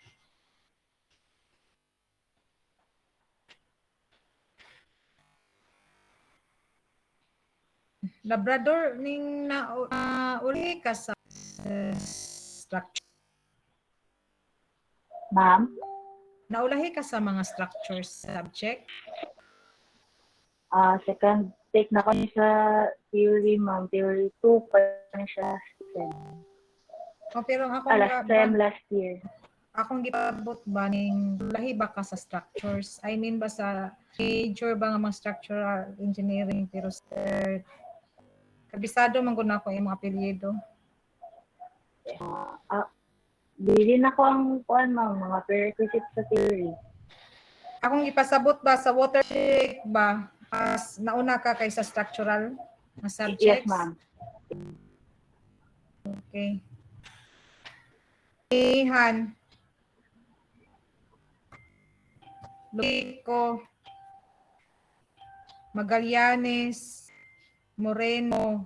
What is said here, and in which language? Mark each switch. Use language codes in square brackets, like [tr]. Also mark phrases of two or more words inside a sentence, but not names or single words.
[ceb] Labrador ning uli ka sa structure. Ma'am? Naulahi ka sa mga structures subject. [en] Second take [ceb] na ko niya sa theory, ma'am. Theory 2 pa na siya. Pero akong [en] Last time, last year. [ceb] akong gipabot ba ning lahi ba ka sa structures? [en] I mean [ceb] ba sa major ba nga mga [en] structural engineering [ceb] pero sir kabisado man gud nako imong apelyido. Dili na ko ang kuan, ma'am, mga prerequisite sa theory. Akong ipasabot ba sa watershed ba as nauna ka kaysa structural na subjects? [en] Yes, ma'am. [ceb] Okay. Ihan. Luico. Magallanes. Moreno.